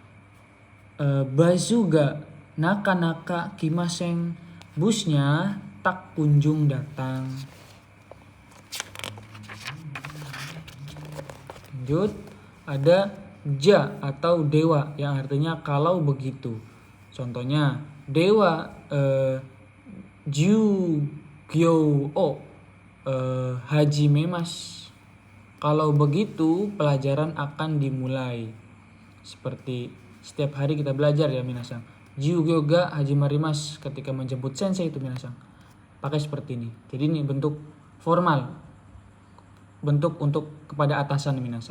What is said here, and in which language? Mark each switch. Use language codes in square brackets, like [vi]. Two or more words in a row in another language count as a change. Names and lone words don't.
[ja] バスがなかなか来ません, [id] busnya tak kunjung datang. Lanjut, ada ja atau dewa yang artinya kalau begitu. [ja] Contohnya, では授業を始めます, [id] kalau begitu pelajaran akan dimulai. Seperti setiap hari kita belajar ya minasang. [ja] 授業が始まります, [id] ketika menjemput sensei itu minasang, pakai seperti ini. Jadi ini bentuk formal, bentuk untuk kepada atasan minasang.